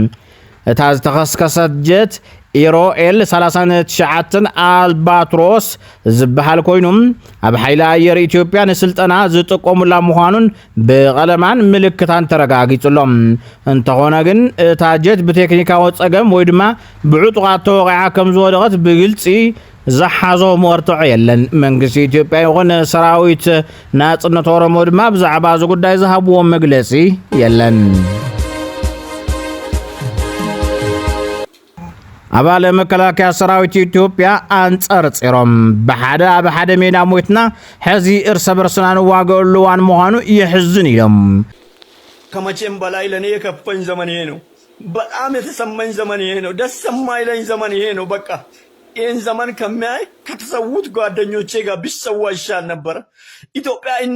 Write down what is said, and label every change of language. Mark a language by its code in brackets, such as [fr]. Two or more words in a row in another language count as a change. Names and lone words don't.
[ti] ተረጋጊጹሎም። እታ ዝተኸስከሰት ጀት ኢሮኤል 39 አልባትሮስ ዝበሃል ኮይኑም ኣብ ሓይሊ ኣየር ኢትዮጵያ ንስልጠና ዝጥቀሙላ ምዃኑን ብቐለማን ምልክታን ተረጋጊጹሎም እንተኾነ ግን እታ ጀት ብቴክኒካዊ ፀገም ወይ ድማ ብዕጡቓት ተወቂዓ ከም ዝወደቐት ብግልፂ ዝሓዞ መርትዖ የለን መንግስቲ ኢትዮጵያ ይኹን ሰራዊት ናጽነት ኦሮሞ ድማ ብዛዕባ እዚ ጉዳይ ዝሃብዎ መግለጺ የለን አባለ መከላከያ ሰራዊት ኢትዮጵያ አንጸር ጼሮም በሐደ ሜዳ ሞይትና ሕዚ እርስ በርስና ንዋገሉ ዋን መሆኑ ይሕዝን ይለም [am] ከመቼም በላይ ለኔ የከፈኝ ዘመን ይሄ ነው በጣም የተሰማኝ ዘመን ይሄ ነው ደስ የማይለኝ ዘመን ይሄ ነው በቃ ይህን ዘመን ከሚያይ ከተሰዉት ጓደኞቼ ጋር ቢሰዋ ይሻል ነበር ኢትዮጵያ